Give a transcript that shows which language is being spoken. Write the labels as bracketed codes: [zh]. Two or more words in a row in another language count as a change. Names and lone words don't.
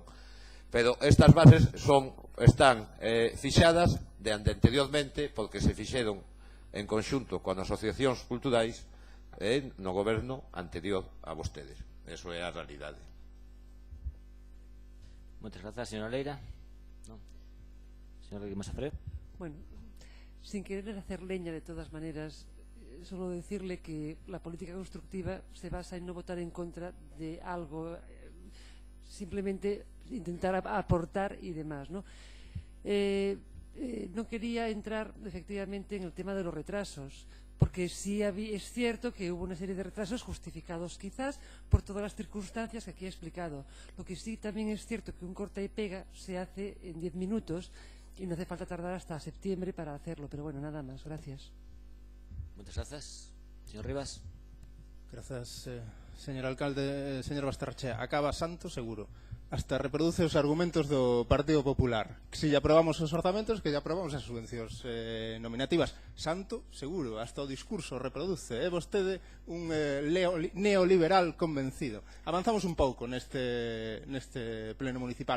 [gl] Pero estas bases están fixadas de anteriormente porque se fixeron en conxunto con asociacións culturais no goberno anterior a vostedes. Eso é a realidade. Moitas grazas, señora Leira. Señora Guimar-Safré. [es] Bueno, sin querer hacer leña de todas maneras, solo decirle que la política constructiva se basa en no votar en contra de algo, simplemente intentar aportar y demás, ¿no? No quería entrar efectivamente en el tema de los retrasos, porque sí es cierto que hubo una serie de retrasos justificados quizás por todas las circunstancias que aquí he explicado. Lo que sí también es cierto que un corta y pega se hace en 10 minutos y no hace falta tardar hasta septiembre para hacerlo, pero bueno, nada más. Gracias. Muchas gracias. Señor Rivas. Gracias, señor alcalde. [gl] Señor Basterrechea, acaba santo seguro. Hasta reproduce os argumentos do Partido Popular. Que se lle aprobamos os orzamentos, que lle aprobamos as subvencións nominativas. Santo, seguro, hasta o discurso reproduce. É vostede un neoliberal convencido. Avanzamos un pouco neste pleno municipal.